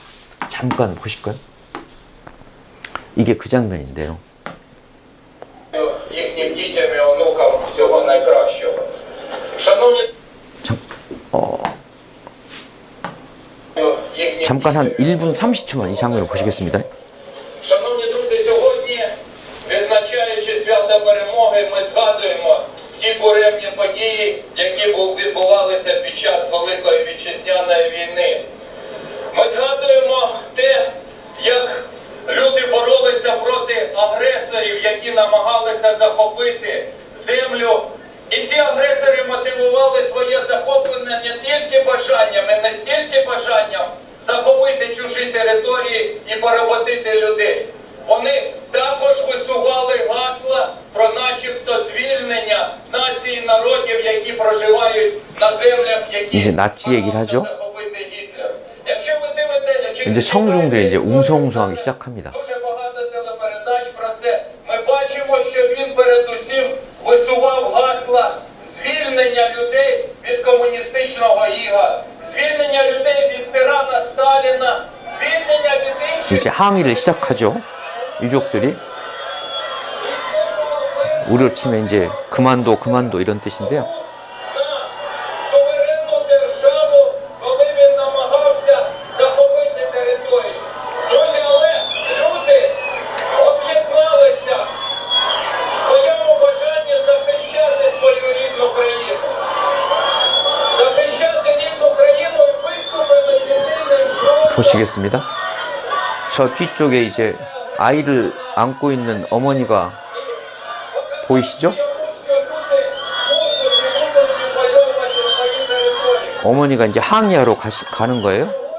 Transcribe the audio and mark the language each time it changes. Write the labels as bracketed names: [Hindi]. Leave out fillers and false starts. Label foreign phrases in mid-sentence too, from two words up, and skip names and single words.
[Korean] 잠깐 보실까요? 이게 그 장면인데요. 잠깐 한 1분 30초만 이 장면을 보시겠습니다. [Ukrainian] Ті буремні події, які відбувалися під час Великої Вітчизняної війни. Ми згадуємо те, як люди боролися проти агресорів, які намагалися захопити землю. І ці агресори мотивували своє захоплення не тільки бажанням, і не стільки бажанням захопити чужі території і поработити людей. Вони також висували гасла про начебто звільнення нації народів, які проживають на землях, які [Korean] 이제 나치 얘기를 하죠. [Ukrainian] захопити Гітлер. Якщо ви дивитеся, [Korean] 이제 청중들이 이제 웅성웅성하기 시작합니다. [Ukrainian] дуже багато телепередач про це. Ми бачимо, що він передусім висував гасла звільнення людей від комуністичного іга, звільнення людей від тирана Сталіна, звільнення від інших. [Korean] 이제 항의를 시작하죠. 유족들이 우리로 치면 이제 그만둬 이런 뜻인데요. [Ukrainian] Суверенну державу, коли він намагався захопити територію. Друзі, але люди об'єдналися в своєму бажанні захищати свою рідну країну. Захищати рідну країну і виступили єдиним фронтом. [Korean] 보시겠습니다. 저 뒤쪽에 이제 아이를 안고 있는 어머니가 보이시죠? 어머니가 이제 항의하러 가는 거예요.